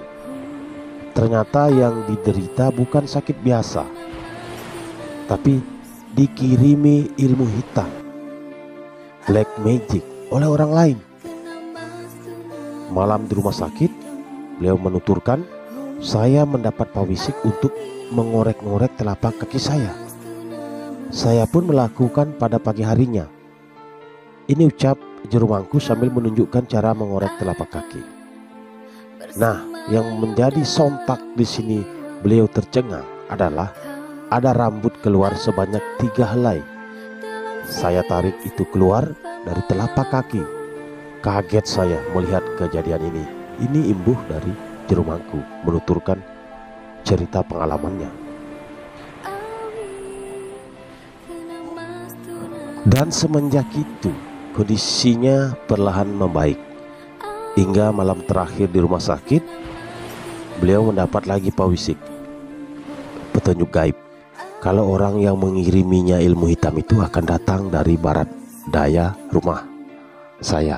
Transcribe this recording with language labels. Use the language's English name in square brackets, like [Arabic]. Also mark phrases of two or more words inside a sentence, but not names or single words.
[Indonesian] Ternyata yang diderita bukan sakit biasa, tapi dikirimi ilmu hitam, [English] black magic [Indonesian] oleh orang lain. Malam di rumah sakit, beliau menuturkan, saya mendapat pawisik untuk mengorek-ngorek telapak kaki saya. Saya pun melakukan pada pagi harinya. Ini ucap jero mangku sambil menunjukkan cara mengorek telapak kaki. Nah, yang menjadi sontak di sini beliau tercengang adalah ada rambut keluar sebanyak 3 helai. Saya tarik itu keluar dari telapak kaki. Kaget saya melihat kejadian ini. Ini imbuh dari jero mangku menuturkan cerita pengalamannya. Dan semenjak itu kondisinya perlahan membaik. Hingga malam terakhir di rumah sakit, beliau mendapat lagi pawisik, petunjuk gaib, kalau orang yang mengiriminya ilmu hitam itu akan datang dari barat daya rumah saya.